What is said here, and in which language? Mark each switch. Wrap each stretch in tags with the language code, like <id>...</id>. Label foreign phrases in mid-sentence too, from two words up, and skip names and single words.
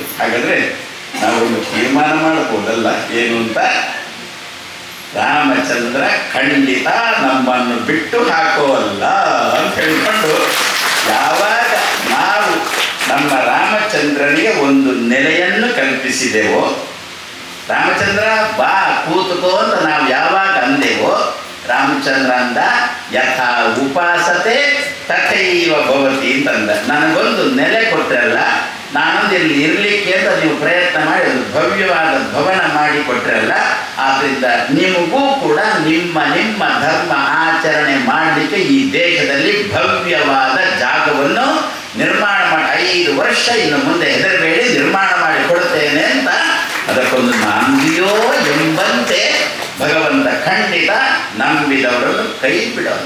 <kn>ಹಾಗಾದ್ರೆ ನಾವೊಂದು ತೀರ್ಮಾನ ಮಾಡಬಹುದಲ್ಲ ಏನು ಅಂತ, ರಾಮಚಂದ್ರ ಖಂಡಿತ ನಮ್ಮನ್ನು ಬಿಟ್ಟು ಹಾಕೋವಲ್ಲ ಅಂತ ಹೇಳಿಕೊಂಡು ಯಾವಾಗ ನಾವು ನಮ್ಮ ರಾಮಚಂದ್ರನಿಗೆ ಒಂದು ನೆಲೆಯನ್ನು ಕಲ್ಪಿಸಿದೆವೋ, ರಾಮಚಂದ್ರ ಬಾ ಕೂತುಕೋ ಅಂತ ನಾವು ಯಾವಾಗ ಅಂದೆವೋ, ರಾಮಚಂದ್ರ ಅಂದ</kn> <sa>ಯಥಾ ಉಪಾಸತೆ ತಥೈವ ಭವತಿ</sa> <kn>ಅಂತಂದ. ನನಗೊಂದು ನೆಲೆ ಕೊಟ್ಟರಲ್ಲ, ನಾನೊಂದು ಇಲ್ಲಿ ಇರಲಿಕ್ಕೆ ಅಂತ ನೀವು ಪ್ರಯತ್ನ ಮಾಡಿ ಒಂದು ಭವ್ಯವಾದ ಭವನ ಮಾಡಿ ಕೊಟ್ಟರಲ್ಲ, ಆದ್ದರಿಂದ ನಿಮಗೂ ಕೂಡ ನಿಮ್ಮ ಧರ್ಮ ಆಚರಣೆ ಮಾಡಲಿಕ್ಕೆ ಈ ದೇಶದಲ್ಲಿ ಭವ್ಯವಾದ ಜಾಗವನ್ನು ನಿರ್ಮಾಣ ಮಾಡಿ 5 ವರ್ಷ ಇನ್ನು ಮುಂದೆ ಹೆದರಬೇಡಿ ನಿರ್ಮಾಣ ಮಾಡಿ ಕೊಡ್ತೇನೆ ಅಂತ ಅದಕ್ಕೊಂದು ನಂಬಿಯೋ ಎಂಬಂತೆ ಭಗವಂತ ಖಂಡಿತ ನಂಬಿದವರನ್ನು ಕೈ ಬಿಡೋಲ್ಲ.</kn>